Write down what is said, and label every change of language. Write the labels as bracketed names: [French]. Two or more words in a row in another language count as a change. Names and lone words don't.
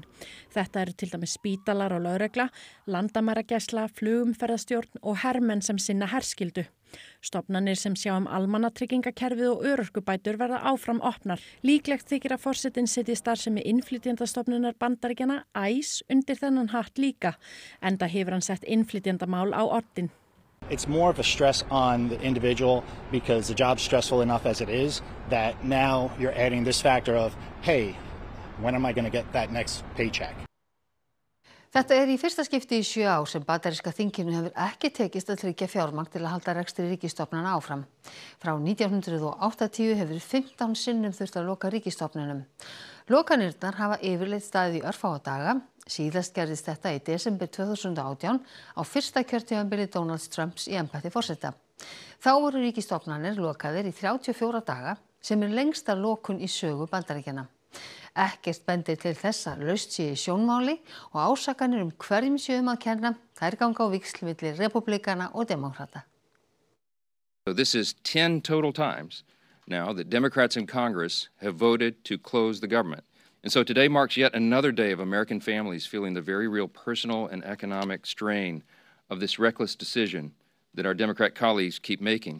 [Icelandic] Þetta eru til dæmis spítalar og lögregla, landamæragæsla, flugumferðarstjórn og hermenn sem sinna herskyldu. Stofnanir sem sjá almannatryggingakerfið og örorkubætur verða áfram opnar. Líklegt þykir að forsetinn setji starfsemi innflytjendastofnunar Bandaríkjanna ICE undir þennan hatt líka, enda hefur hann sett innflytjendamál á oddinn. [English] It's more of a stress on the individual because the job's stressful enough as it is that now you're adding this factor of, hey, when am I going to get that next paycheck? [Icelandic] Þetta í fyrsta skipti í 7 ár sem bandaríska þinginu hefur ekki tekist að tryggja fjármagn til að halda rekstri ríkisstofnana áfram. Frá 1980 hefur 15 sinnum þurft að loka ríkisstofnunum. Lokanirnar hafa yfirleitt staðið í örfáa daga. Síðast gerðist þetta í desember 2018 á fyrsta kjörtímabili Donald Trumps í embætti forseta. Þá voru ríkisstofnanir lokaðir í 34 daga sem lengsta lokun í sögu Bandaríkjanna. Ekkert bendir til þess að laust sé í sjónmáli og ásakanir hverjum sé að kenna, þær ganga á víxl milli repúblikana og demókrata. [English] So this is 10 total times now that Democrats in Congress have voted to close the government. And so today marks yet another day of American families feeling the very real personal and economic strain of this reckless decision that our Democrat colleagues keep making.